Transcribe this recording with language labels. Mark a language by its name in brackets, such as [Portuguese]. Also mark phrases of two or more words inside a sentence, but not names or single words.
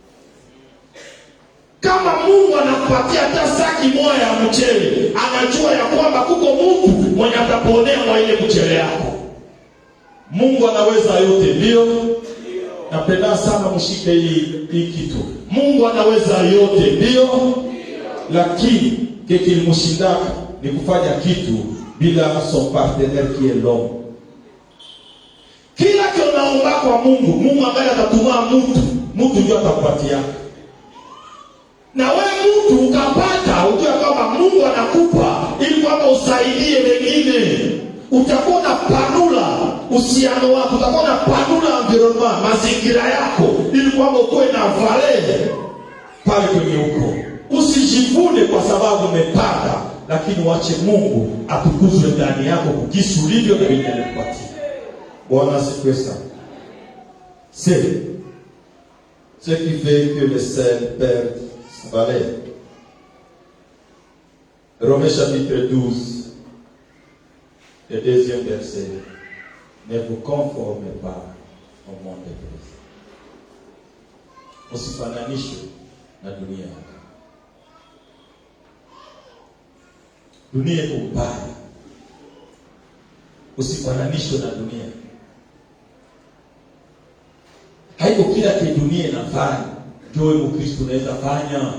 [Swahili] Kama Mungu anakupatia hata saki moja ya mchele, anajua ya kwamba kuko mtu mwenye ataponea kwa ile mchele yako. Mungu anaweza yote, ndio? Napenda sana mshike hii kitu. Mungu anaweza yote, ndio? Lakini kilimshindaka ni kufanya kitu bila [French] son partenaire qui est l'homme. [Swahili] Kila kinaomba kwa Mungu ambaye atatuma mtu ndio atakupatia. Na wewe mtu ukapata, ujue kwamba Mungu anakupa ili kwamba usaidie wengine. Utakuwa na panula uhusiano wako, utakuwa na panula environment, mazingira yako ili kwamba ukoe na valeur pale kwenye uko. Usijivune kwa sababu umepata, lakini wache Mungu atukuzwe ndani yako kukisi ulivyo na vile alikupatia. Bwana asifiwe sana. [French] C'est ce qui fait que le sel perd sa valeur. Romains chapitre 12, le 2e verset. Ne vous conformez pas au monde présent. [Swahili] Usifananishe na dunia. Dunia iko mbaya. Usifananishwe na dunia. Haiko haiko kila kidunia inafanya. Ndio wewe Mkristo unaweza fanya.